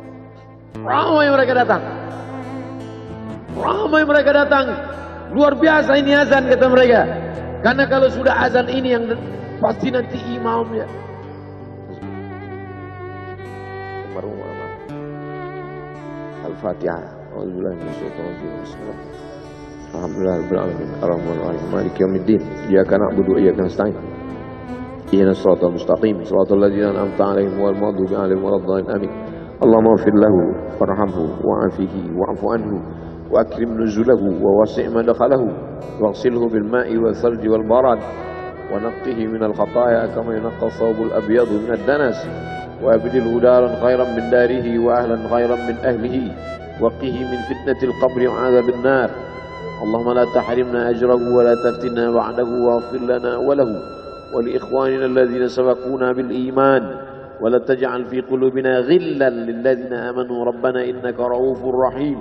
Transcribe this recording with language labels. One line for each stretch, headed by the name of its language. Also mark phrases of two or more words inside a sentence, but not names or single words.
Indonesian: Ramai mereka datang. Luar biasa ini azan, kata mereka. Karena kalau sudah azan ini yang pasti nanti imamnya. Al-Fatihah.
Arabic: أعوذ بالله من الشيطان الرجيم. Bismillah. Alhamdulillahirabbil alamin. الرحمن الرحيم. مالك يوم الدين. إياك نعبد وإياك نستعين. اهدنا الصراط المستقيم. صراط الذين أنعمت عليهم غير المغضوب عليهم ولا الضالين. آمين. اللهم اغفر له وارحمه وعافه واعف عنه وأكرم نزله ووسع مدخله واغسله بالماء والثلج والبرد ونقه من الخطايا كما ينقى الثوب الأبيض من الدنس. وأبدله دارا خيرا من داره وأهلا خيرا من أهله وقه من فتنة القبر وعذاب النار. اللهم لا تحرمنا أجره ولا تفتنا بعده واغفر لنا وله ولإخواننا الذين سبقونا بالإيمان ولا تجعل في قلوبنا غلا للذين آمنوا ربنا إنك رؤوف رحيم.